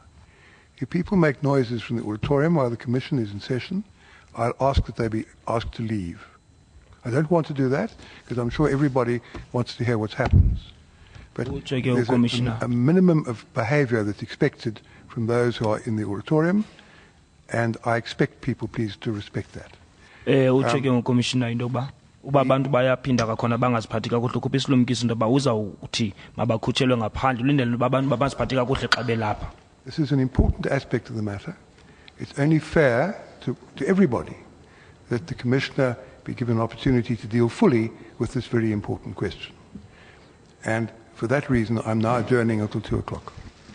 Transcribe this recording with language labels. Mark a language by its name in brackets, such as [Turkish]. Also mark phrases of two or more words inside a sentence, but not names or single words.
[English] If people make noises from the auditorium while the Commission is in session, I'll ask that they be asked to leave. I don't want to do that because I'm sure everybody wants to hear what happens. But there's a minimum of behavior that's expected from those who are in the auditorium, and I expect people, please, to respect that. [Xhosa] Uba abantu bayaphinda kakhona bangaziphathi kakuhle kuphi isilumkisi into yoba uzawuthi mabakhutshelwe ngaphandle ulindele uba abantu babaziphathi kakuhle xa belapha. [English] This is an important aspect of the matter. It's only fair to everybody that the Commissioner be given an opportunity to deal fully with this very important question. And for that reason, I'm now adjourning until 2 o'clock.